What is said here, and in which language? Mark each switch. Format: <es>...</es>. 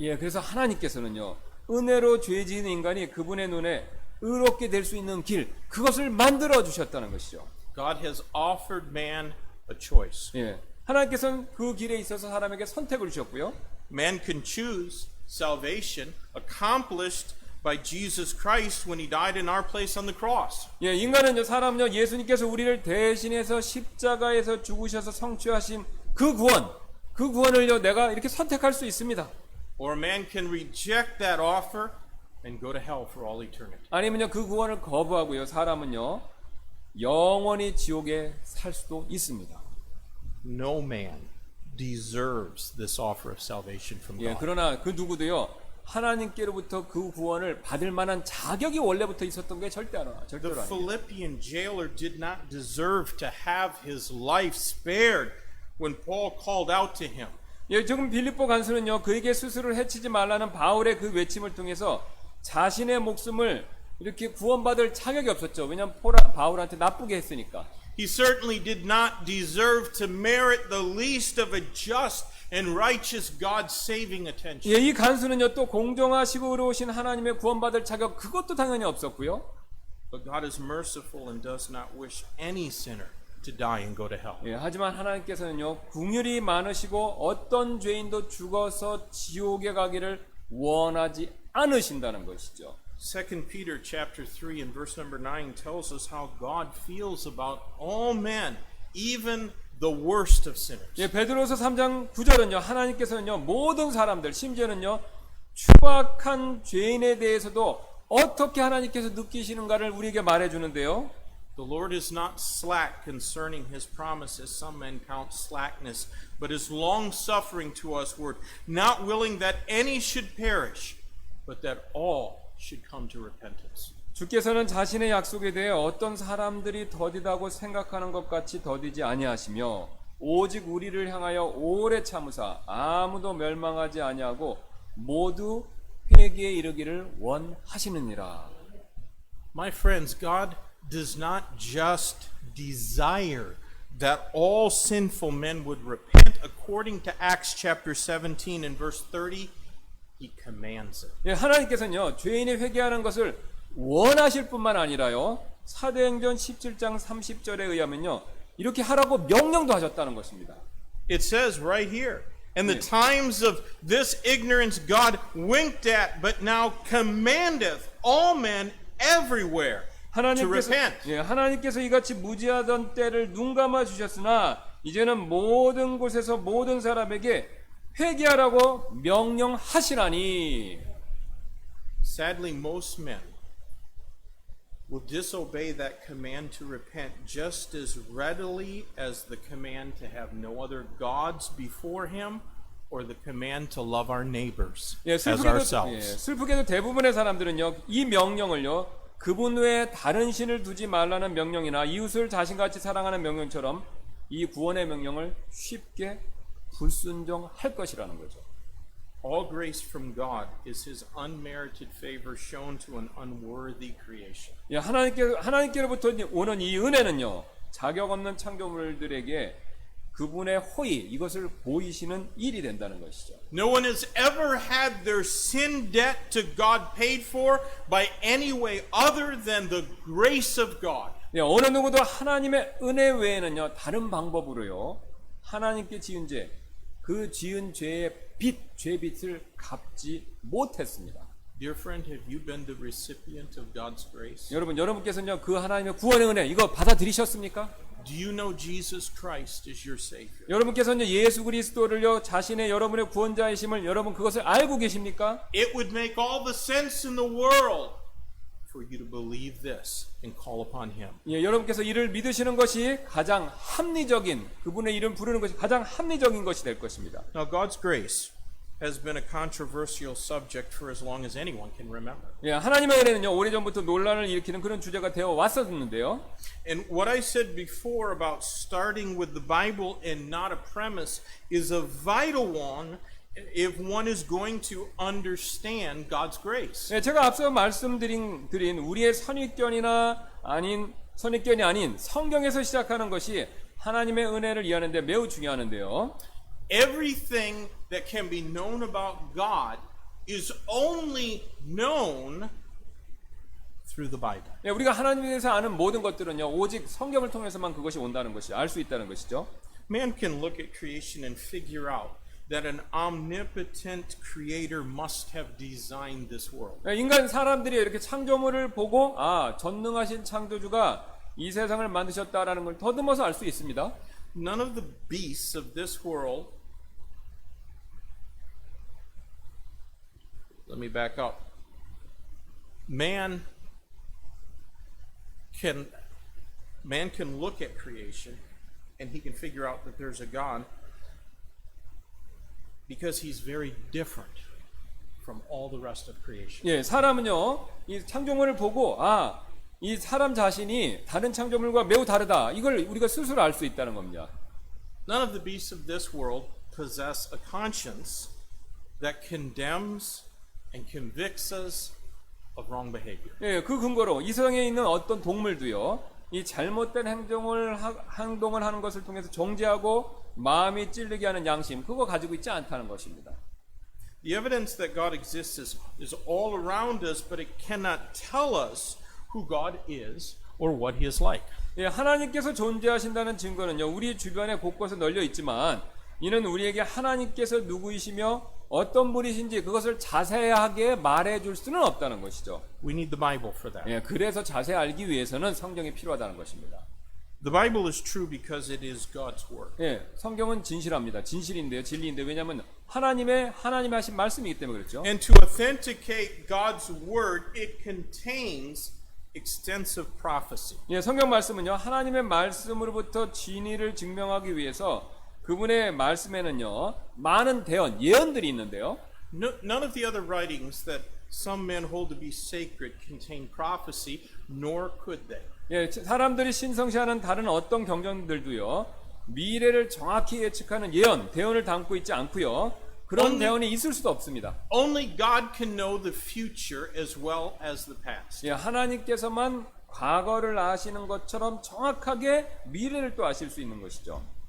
<ko>예, 그래서 하나님께서는요, 은혜로 죄 지은 인간이 그분의 눈에 의롭게 될 수 있는 길, 그것을 만들어 주셨다는 것이죠.</ko> <en>God has offered man a choice.</en> <ko>예, 하나님께서는 그 길에 있어서 사람에게 선택을 주셨고요.</ko> <en>Man can choose salvation accomplished by Jesus Christ when he died in our place on the cross.</en> <ko>예, 인간은요, 사람은요, 예수님께서 우리를 대신해서 십자가에서 죽으셔서 성취하신 그 구원을요, 내가 이렇게 선택할 수 있습니다.</ko> <en>Or man can reject that offer and go to hell for all eternity.</en> <ko>아니면요, 그 구원을 거부하고요, 사람은요, 영원히 지옥에 살 수도 있습니다.</ko> <en>No man deserves this offer of salvation from</en> <ko>예,</ko> <en>God.</en> <ko>그러나 그 누구도요, 하나님께로부터 그 구원을 받을 만한 자격이 원래부터 있었던 게 절대로</ko> <en>The</en> <ko>아니에요.</ko> <en>Philippian jailer did not deserve to have his life spared when Paul called out to him.</en> <ko>예, 지금 빌립보 간수는요, 그에게 스스로를 해치지 말라는 바울의 그 외침을 통해서 자신의 목숨을 이렇게 구원받을 자격이 없었죠. 왜냐하면 바울한테 나쁘게 했으니까.</ko> <en>He certainly did not deserve to merit the least of a just and righteous God's saving attention.</en> <ko>예, 이 간수는요, 또 공정하시고 의로우신 하나님의 구원받을 자격 그것도 당연히 없었고요.</ko> <en>But God is merciful and does not wish any sinner to die and go to hell.</en> <ko>예, 하지만 하나님께서는요, 긍휼이 많으시고 어떤 죄인도 죽어서 지옥에 가기를 원하지 않으신다는 것이죠.</ko> <en>2 Peter chapter 3 and verse number 9 tells us how God feels about all men, even the worst of sinners.</en> <ko>예, 베드로서 3장 9절은요, 하나님께서는요, 모든 사람들, 심지어는요, 추악한 죄인에 대해서도 어떻게 하나님께서 느끼시는가를 우리에게 말해주는데요.</ko> <en>The Lord is not slack concerning his promise, as some men count slackness, but is long-suffering to usward, not willing that any should perish, but that all should come to repentance.</en> <ko>주께서는 자신의 약속에 대해 어떤 사람들이 더디다고 생각하는 것 같이 더디지 아니하시며 오직 우리를 향하여 오래 참으사 아무도 멸망하지 아니하고 모두 회개에 이르기를 원하시느니라.</ko> <en>My friends, God does not just desire that all sinful men would repent. According to Acts chapter 17 and verse 30, He commands it.</en> <ko>예, 하나님께서는요, 죄인이 회개하는 것을 원하실 뿐만 아니라요, 사도행전 17장 30절에 의하면요, 이렇게 하라고 명령도 하셨다는 것입니다.</ko> <en>It says right here, in the times of this ignorance God winked at, but now commandeth all men everywhere to repent.</en> <ko>하나님께서 이같이 무지하던 때를 눈감아 주셨으나 이제는 모든 곳에서 모든 사람에게 회개하라고 명령하시라니.</ko> <en>Sadly, most men will disobey that command to repent just as readily as the command to have no other gods before him or the command to love our neighbors as ourselves.</en> <ko>슬프게도 대부분의 사람들은요, 이 명령을요, 그분 외에 다른 신을 두지 말라는 명령이나 이웃을 자신같이 사랑하는 명령처럼 이 구원의 명령을 쉽게 불순종할 것이라는 거죠.</ko> <en>All grace from God is His unmerited favor shown to an unworthy creation.</en> <ko>예, 하나님께로부터 오는 이 은혜는요, 자격 없는 창조물들에게 그분의 호의, 이것을 보이시는 일이 된다는 것이죠.</ko> <en>No one has ever had their sin debt to God paid for by any way other than the grace of God.</en> <ko>예, 어느 누구도 하나님의 은혜 외에는요, 다른 방법으로요, 하나님께 지은 죄, 그 지은 죄의 죄빚을 갚지 못했습니다.</ko> <en>Dear friend, have you been the recipient of God's grace?</en> <ko>여러분께서는요, 그 하나님의 구원의 은혜, 이거 받아들이셨습니까?</ko> <en>Do you know Jesus Christ is your Savior?</en> <ko>여러분께서는 예수 그리스도를요, 자신의 여러분의 구원자이심을 여러분 그것을 알고 계십니까?</ko> <en>It would make all the sense in the world for you to believe this and call upon Him.</en> <ko>예, 여러분께서 이를 믿으시는 것이 가장 합리적인, 그분의 이름 부르는 것이 가장 합리적인 것이 될 것입니다.</ko> <en>Now, God's grace has been a controversial subject for as long as anyone can remember.</en> <ko>예, 하나님의 은혜는요, 오래전부터 논란을 일으키는 그런 주제가 되어 왔었는데요.</ko> <en>And what I said before about starting with the Bible and not a premise is a vital one if one is going to understand God's grace.</en> <ko>예, 제가 앞서 말씀드린 우리의 선입견이 아닌 성경에서 시작하는 것이 하나님의 은혜를 이해하는데 매우 중요한데요.</ko> <en>Everything that can be known about God is only known through the Bible.</en> <ko>예, 우리가 하나님에 대해서 아는 모든 것들은요, 오직 성경을 통해서만 그것이 온다는 것이 알 수 있다는 것이죠.</ko> <en>Man can look at creation and figure out that an omnipotent creator must have designed this world.</en> <ko>예, 인간 사람들이 이렇게 창조물을 보고 전능하신 창조주가 이 세상을 만드셨다라는 걸 더듬어서 알 수 있습니다.</ko> <en>None of the beasts of this world. Let me back up. Man can look at creation and he can figure out that there's a God because he's very different from all the rest of creation.</en> <ko>예, 사람은요, 이 창조물을 보고 이 사람 자신이 다른 창조물과 매우 다르다. 이걸 우리가 스스로 알 수 있다는 겁니다.</ko> <en>None of the beasts of this world possess a conscience that condemns and convicts us of wrong behavior.</en> <ko>예, 그 근거로 이 세상에 있는 어떤 동물도요, 이 잘못된 행동을 하는 것을 통해서 정죄하고 마음이 찔리게 하는 양심, 그거 가지고 있지 않다는 것입니다.</ko> <en>The evidence that God exists is all around us, but it cannot tell us who God is or what He is like.</en> <ko>예, 하나님께서 존재하신다는 증거는요, 우리 주변에 곳곳에 널려 있지만, 이는 우리에게 하나님께서 누구이시며 어떤 분이신지 그것을 자세하게 말해줄 수는 없다는 것이죠.</ko> <en>We need the Bible for that.</en> <ko>예, 그래서 자세히 알기 위해서는 성경이 필요하다는 것입니다.</ko> <en>The Bible is true because it is God's Word.</en> <ko>예, 성경은 진실합니다. 진실인데요, 진리인데 왜냐하면 하나님의 하신 말씀이기 때문에 그렇죠.</ko> <en>And to authenticate God's Word, it contains extensive prophecy.</en> <ko>예, 성경 말씀은요, 하나님의 말씀으로부터 진리를 증명하기 위해서 그분의 말씀에는요, 많은 대언, 예언들이 있는데요.</ko> <en>None of the other writings that some men hold to be sacred contain prophecy, nor could they.</en> <ko>예, 사람들이 신성시하는 다른 어떤 경전들도요, 미래를 정확히 예측하는 예언, 대언을 담고 있지 않고요. 그런 대언이 있을 수도 없습니다.</ko> <en>Only God can know the future as well as the past.</en> <ko>예, 하나님께서만 과거를 아시는 것처럼 정확하게 미래를 또 아실 수 있는 것이죠.</ko>